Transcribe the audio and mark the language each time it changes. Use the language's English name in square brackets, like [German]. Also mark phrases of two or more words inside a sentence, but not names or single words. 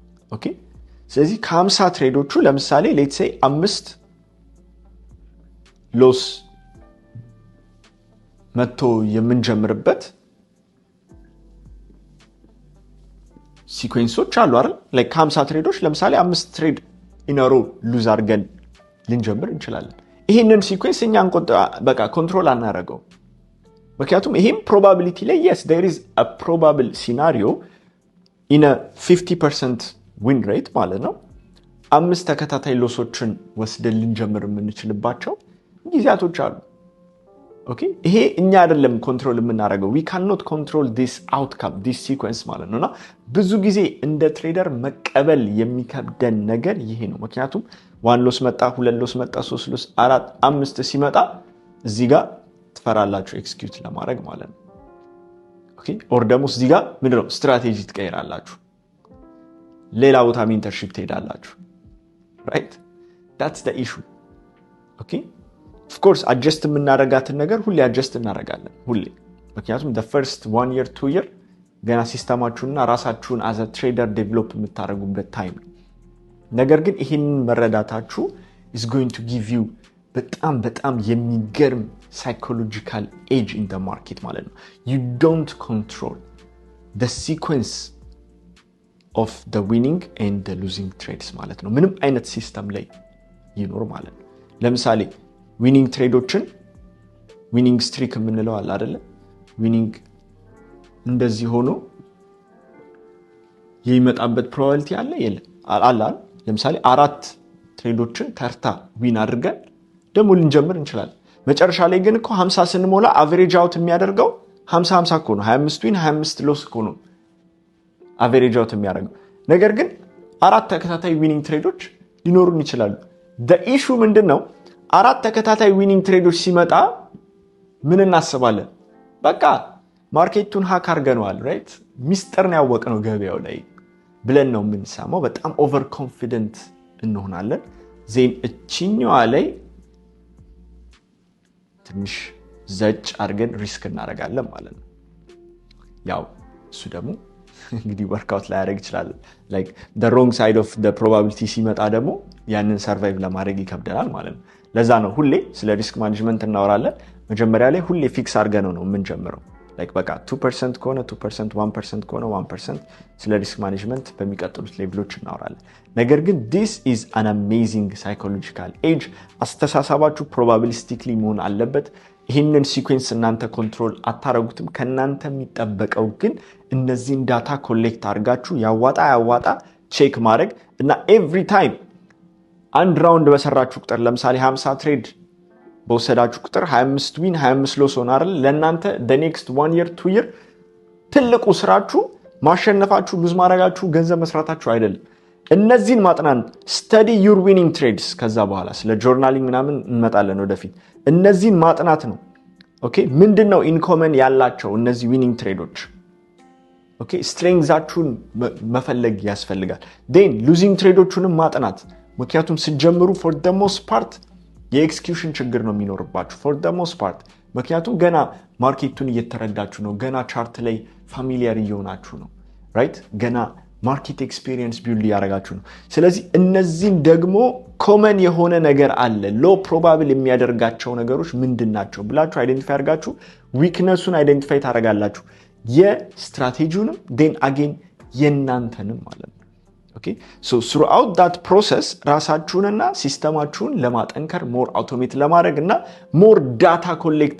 [Amharic] ኦኬ ስለዚህ ከ50 ትሬዶቹ ለምሳሌ [English] let's say [Amharic] 5 ሎስ መጥቶ የምንጀምርበት ሲኩዌንሶች አሉ አይደል ላይክ ከ50 ትሬዶች ለምሳሌ 5 [English] trade in a row lose [Amharic] አድርገን ልንጀምር እንችላለን ይሄንን ሲኩዌንስ እኛን በቃ ኮንትሮል አናረጋው ምክንያቱም ይሄም ፕሮባቢሊቲ ላይ [English] yes there is a probable scenario in a 50% win rate [Amharic] ማለት ነው 5 ተከታታይ ሎሶችን ወስደን ልንጀምር የምንችልባቸው ጊዜያቶች አሉ ኦኬ ይሄ እኛ አይደለም ኮንትሮል የምናረጋው [English] we cannot control this outcome this sequence [Amharic] ማለት ነውና ብዙ ጊዜ እንደ ትሬደር መቀበል የሚከብደን ነገር ይሄ ነው ምክንያቱም 1 ሎስ መጣ 2 ሎስ መጣ 3 ሎስ 4 5 ሲመጣ እዚህ ጋር ትፈራላችሁ ኤክስኪዩት ለማድረግ ማለት ነው ኦኬ ኦር ደግሞ እዚህ ጋር ምንድነው ስትራቴጂ ትቀይራላችሁ ሌላ ቦታ ሜንተርሺፕ ትሄዳላችሁ [English] right that's the issue okay of course adjust [Amharic] የምናደርጋትን ነገር ሁሌ adjust እናደርጋለን ሁሌ ምክንያቱም [English] the first 1 year 2 year [Amharic] ገና ሲስተማችሁንና ራሳችሁን [English] as a trader develop [Amharic] የምታደርጉበት ታይም ነገር ግን ይሄን መረዳታችሁ [English] is going to give you [Amharic] በጣም የሚገርም [English] psychological edge in the market [Amharic] ማለት ነው [English] you don't control the sequence of the winning and the losing trades [Amharic] ማለት ነው ምንም አይነት ሲስተም ላይ ይኖር ማለት ነው ለምሳሌ [English] winning trades winning streak [Amharic] የምንለው አለ አይደለ ዊኒንግ እንደዚህ ሆኖ የሚመጣበት ፕሮባቢሊቲ አለ አለ ለምሳሌ 4 ትሬዶችን ተርታ ዊን አድርገን ደሞ ልንጀምር እንችላለን መጨረሻ ላይ ግን እኮ 50 ስንሞላ [English] average out [Amharic] የሚያደርገው 50 50 እኮ ነው 25 ዊን 25 ሎስ እኮ ነው [English] average out [Amharic] የሚያደርገው ነገር ግን 4 ተከታታይ [English] winning trades [Amharic] ሊኖሩን ይችላሉ [English] the issue [Amharic] ምንድነው 4 ተከታታይ [English] winning trades [Amharic] ሲመጣ ምን እናስባለን በቃ ማርኬቱን ሃክ አድርገናል ራይት ሚስጥርን ያወቀነው ገበያው ላይ ብለን ነው የምንሰማው በጣም [English] over confident [Amharic] እንሆናለን ዜን እቺኛዋ ላይ ትንሽ ዘጭ አድርገን ሪስክ እናደርጋለን ማለት ነው ያው እሱ ደግሞ እንግዲህ ወርክአውት ላይ ያደርግ ይችላል [English] like the wrong side of the probability [Amharic] ሲመጣ ደግሞ ያንን ሰርቫይቭ ለማድረግ ይከብደናል ማለት ነው ለዛ ነው ሁሌ ስለ ሪስክ ማኔጅመንት እናወራለን መጀመሪያ ላይ ሁሌ ፊክስ አድርገን ነው የምንጀምረው like በቃ 2% ከሆነ 2% 1% ከሆነ 1% ስለ [English] risk management [Amharic] በሚቀጥሉት ሌቭሎች እናወራለን ነገር ግን this [English] is an amazing psychological edge [Amharic] አስተሳሰባችሁ probabilistically መሆን አለበት ይሄንን ሲኩዌንስ እናንተ ኮንትሮል አታረጉትም ከናንተ የሚጠበቀው ግን እነዚህን [English] data collect [Amharic] አድርጋችሁ ያዋጣ ቼክ ማድረግ እና [English] every time [Amharic] አንድ ራውንድ በሰራችሁ ቁጥር ለምሳሌ 50 ትሬድ በወሰዳችሁ ቁጥር 25 ዊን 25 ሎስ ሆነ አይደል ለእናንተ [English] the next 1 year 2 year [Amharic] ትልቁ ስራችሁ ማሸነፋችሁ ሉዝ ማድረጋችሁ ገንዘብ መስራታችሁ አይደለም እነዚህን ማጥናት [English] study your winning trades [Amharic] ከዛ በኋላ ስለ ጆርናሊንግ ምናምን እንመጣለን ወደፊት እነዚህን ማጥናት ነው ኦኬ ምንድነው ኢንኮመን ያላቸው እነዚህ [English] winning trades [Amharic] ኦኬ ስትሬንግዛችሁን መፈለግ ያስፈልጋል [English] then losing [Amharic] ትሬዶቹንም ማጥናት ምክንያቱም ሲጀምሩ [English] for the most part [Amharic] የኤክስኪዩሽን ችግር ነው የሚኖርባችሁ [English] for the most part [Amharic] ምክንያቱም ገና ማርኬቱን እየተረዳችሁ ነው ገና ቻርት ላይ ፋሚሊያር እየሆናችሁ ነው ራይት ገና [English] market experience build [Amharic] ያደርጋችሁ ነው ስለዚህ እነዚህን ደግሞ ኮመን የሆነ ነገር አለ [English] low probable [Amharic] የሚያደርጋቸው ነገሮች ምንድናቸው ብላችሁ አይደንቲፋይ አድርጋችሁ ዊክነሱን አይደንቲፋይ ታደርጋላችሁ የስትራቴጂውንም [English] then again [Amharic] የናንተንም ማለት ነው [English] okay so throughout that process [Amharic] ራሳችሁንና ሲስተማችሁን ለማጠንከር [English] more automate [Amharic] ለማድረግና [English] more data collect